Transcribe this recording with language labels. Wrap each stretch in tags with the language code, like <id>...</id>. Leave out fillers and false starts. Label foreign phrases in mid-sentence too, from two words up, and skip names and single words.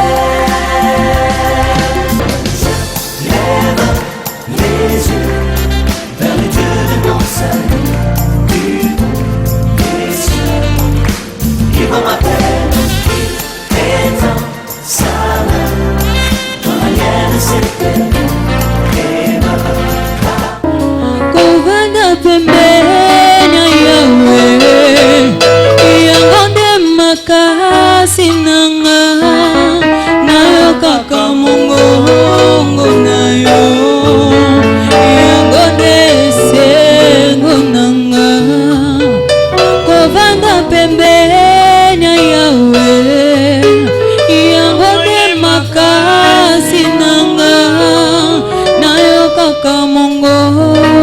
<fr>Je lève les yeux vers le Dieu de mon salut, du haut des cieux. Il voit ma peine, il étend sa main quand la mienne s'est perdue et me ramène.</fr> <ln>Kovanda pembeni yawe yangonde makasi nanga nayo kaka mongongo nayo yangonde sengo nanga. Kovanda pembeni yawe yangonde makasi nanga nayo kaka mongongo</ln>